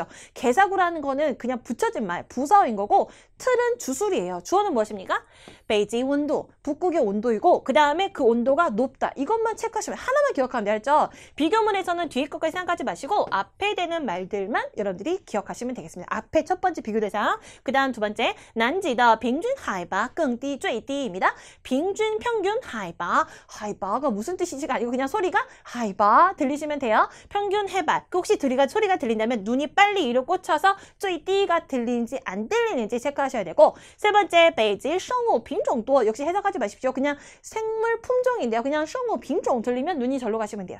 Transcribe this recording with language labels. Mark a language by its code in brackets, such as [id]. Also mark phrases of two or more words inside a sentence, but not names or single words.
[ko] 개사구라는 거는 그냥 붙여진 말, 부사어인 거고 틀은 주술이에요. 주어는 무엇입니까? 베이징 온도, 북극의 온도이고 그 다음에 그 온도가 높다. 이것만 체크하시면 하나만 기억하면 되죠. 비교문에서는 뒤에 것까지 생각하지 마시고 앞에 되는 말들만 여러분들이 기억하시면 되겠습니다. 앞에 첫 번째 비교 대상, 그 다음 두 번째 [zh] 南极的 平均海拔更低最低 [ko] 입니다. 平均 평균 하이바, 하이바가 무슨 뜻인지가 아니고 그냥 소리가 하이바 들리시면 돼요. 평균 해발, 혹시 소리가 들린다면 눈이 빨리 위로 꽂혀서 最低 가 들리는지 안 들리는지 체크하셔야 되고 세 번째 [zh] 北京 生物 品种多 [ko] 역시 해석하지 마십시오. 그냥 생물 품종인데요. 그냥 [zh] 生物 品种 [ko] 들리면 눈이 절로 가시면 돼요.